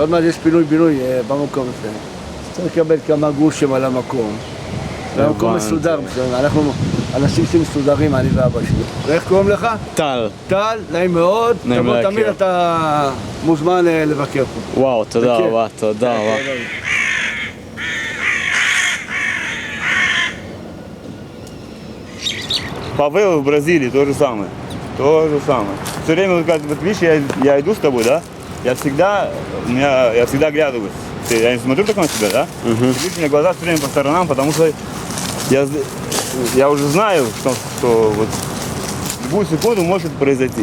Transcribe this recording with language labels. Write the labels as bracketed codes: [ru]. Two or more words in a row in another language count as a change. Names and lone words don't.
[he] עוד מעט יש פינוי-בינוי במקום הזה, צריך לקבל כמה גרושים על המקום. זה מקום מסודר, אנחנו אנשים שמסודרים, אני ואבא שלי. איך קוראים לך? טל. טל, נעים מאוד. תבוא תמיד, אתה מוזמן לבקר פה. וואו, תודה רבה, תודה רבה. [ru] Павел в Бразилии то же самое. То же самое. Все время, вот видишь, я иду с тобой, да? Я всегда оглядываюсь. Я не смотрю только на тебя, да? Видишь, у меня глаза все время по сторонам, потому что я уже знаю, что вот в любую секунду может произойти.